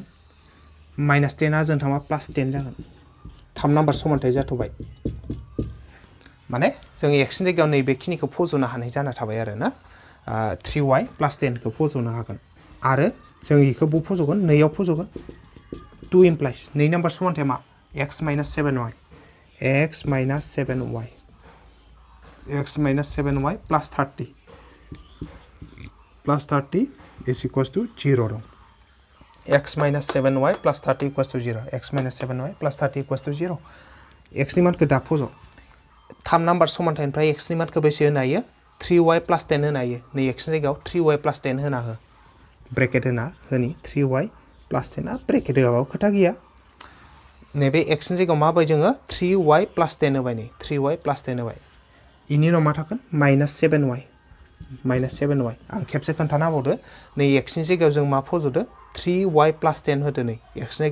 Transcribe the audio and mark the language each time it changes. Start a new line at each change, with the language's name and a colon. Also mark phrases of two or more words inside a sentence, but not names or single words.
Bodo: माइनास 10 आ जों थांबा प्लास 10 जागोन 3 नाम्बार समानथाय जाथ'बाय माने जों x नि जायगायाव नैबेखिनिखौ फज'नो हानाय जाना थाबाय आरो ना
English: 3y plus 10
Bodo: खौ फज'नो हागोन आरो जों इखौ बु फज'गोन नैयाव फज'गोन 2 इमप्लाइज 2 नाम्बार समानथाय मा
English: x minus 7y x minus 7y x minus 7y plus 30 is equals to 0
Bodo: दं
English: x minus 7y plus 30 equals to 0
Bodo: x minus 7y plus 30 equals to 0 x नि मानखौ दा फज' 3 नाम्बार समानथायनिफ्राय x नि मानखौ बेसे होनो हायो
English: 3y plus 10
Bodo: होनो हायो नै x नि जायगायाव
English: 3y plus 10
Bodo: होना हो ब्रेकेट होना होनि
English: 3y plus 10
Bodo: आ ब्रेकेट होआबाबो खोथा गैया नैबे x नि जायगायाव मा होबाय जोङो
English: 3y plus 10
Bodo: होबाय नै
English: 3y plus 10
Bodo: होबाय इनि उनाव मा थागोन माइनास 7y आं खेबसे खोन्थाना होबावदो नै x नि जायगायाव जों मा फज'दो
English: 3y plus 10
Bodo: होदो नै x नि